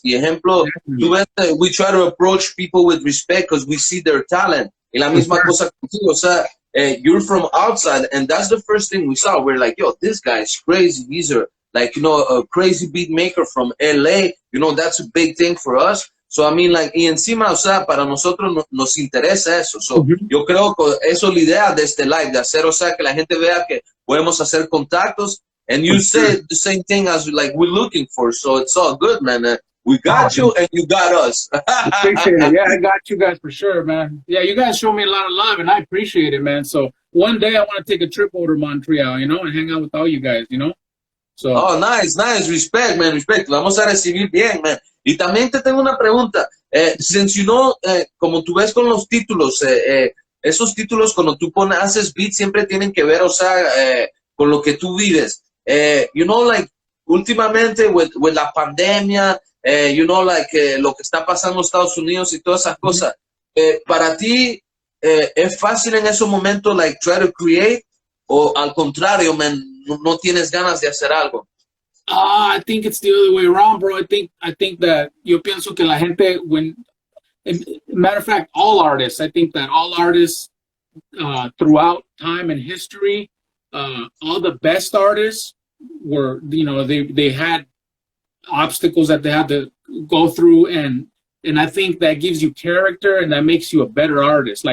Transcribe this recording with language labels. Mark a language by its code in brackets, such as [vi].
[en] The ejemplo, we try to approach people with respect because we see their talent. [es] Y la misma cosa contigo, o sea, [en] you're from outside, and that's the first thing we saw. We're like, yo, this guy's crazy. These are like, you know, a crazy beat maker from LA. You know, that's a big thing for us. So, I mean, like, [es] y encima, o sea, para nosotros nos interesa eso. So, yo creo que eso es la idea de este live, de hacer, o sea, que la gente vea que podemos hacer contactos. [en] And you said the same thing as like we're looking for. So it's all good, man. We got you and you got us. Appreciate it. Yeah, I got you guys for sure, man. Yeah, you guys show me a lot of love and I appreciate it, man. So one day I want to take a trip over to Montreal, you know, and hang out with all you guys, you know. So. Oh, nice. Respect, man. Respect. [es] Vamos a recibir bien, man. Y también te tengo una pregunta. [en] Since you know, [es] como tú ves con los títulos, esos títulos cuando tú haces beats siempre tienen que ver, o sea, con lo que tú vives. You know, like, últimamente with la pandemia, you know, like, lo que está pasando en Estados Unidos y todas esas cosas. Para ti, ¿es fácil en esos momentos, like, [en] try to create? [es] O al contrario, man, no tienes ganas de hacer algo? [en] I think it's the other way around, bro. I think that [es] yo pienso que la gente, [en] matter of fact, all artists, I think that all artists throughout time and history, all the best artists were, you know, they had obstacles that they had to go through, and I think that gives you character and that makes you a better artist.